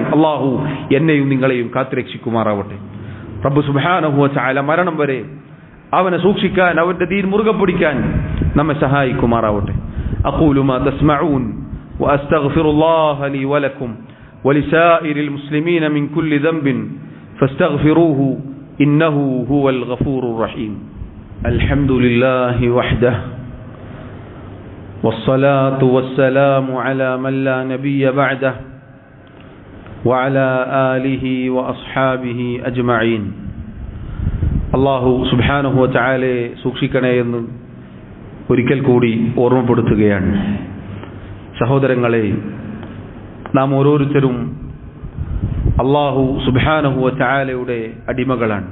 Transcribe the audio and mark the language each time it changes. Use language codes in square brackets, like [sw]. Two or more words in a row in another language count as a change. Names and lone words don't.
[ml] അല്ലാഹു എന്നെയും നിങ്ങളെയും കാത്തുരക്ഷിക്കുമാറാവട്ടെ. [ar] رب سبحانه و تعالى [ml] മരണം വരെ അവനെ സൂക്ഷിക്കാൻ, അവന്റെ ദീൻ മുറുകെ പിടിക്കാൻ നമ്മെ സഹായിക്കുമാറാവട്ടെ. [ar] أقول ما تسمعون وأستغفر الله لي ولكم ولسائر المسلمين من كل ذنب فاستغفروه إنه هو الغفور الرحيم. الحمد لله وحده والصلاة والسلام على من لا نبي بعده وعلى آله وأصحابه أجمعين. الله سبحانه و تعالى [ml] സൂക്ഷിക്കണേ എന്ന് ഒരിക്കൽ കൂടി ഓർമ്മപ്പെടുത്തുകയാണ്. സഹോദരങ്ങളെ, നാം ഓരോരുത്തരും [ar] الله سبحانه و تعالى [ml] അടിമകളാണ്.